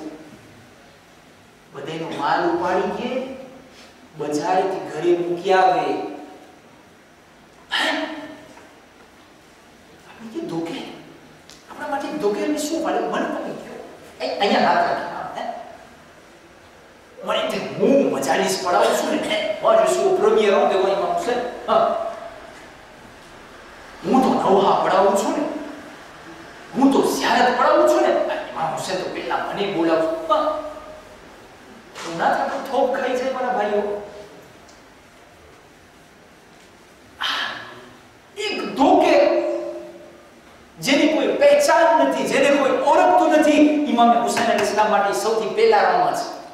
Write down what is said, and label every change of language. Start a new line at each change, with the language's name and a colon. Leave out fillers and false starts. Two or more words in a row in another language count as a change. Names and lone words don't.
Gujarati: બધાનો માલ ઉપાડી કે બજારેથી ઘરે મૂકી આવે. આપણે કે ધોકે, આપણા માટે ધોકેરની શું પડે? મને તમે કહો. અહીંયા હાથ રાખી મને તે હું મજાલીસ પડાવું છું ને,
French: moi je suis au premier rang devant Imam Hussein.
Gujarati: હું તો નવહા પડાવું છું ને, હું તો ઝિયારત પડાવું છું ને, ઇમામ હુસૈન તો પહેલા મને બોલાવું છું. ના થાય તો થોપ ખાઈ જાય મારા ભાઈઓ. એક ધોકે, જેની કોઈ પહેચાન નથી, જેને કોઈ ઓળખતું નથી, ઇમામ હુસૈન
Arabic: عليه السلام
Gujarati: માટે સૌથી પહેલા રામમાં છે.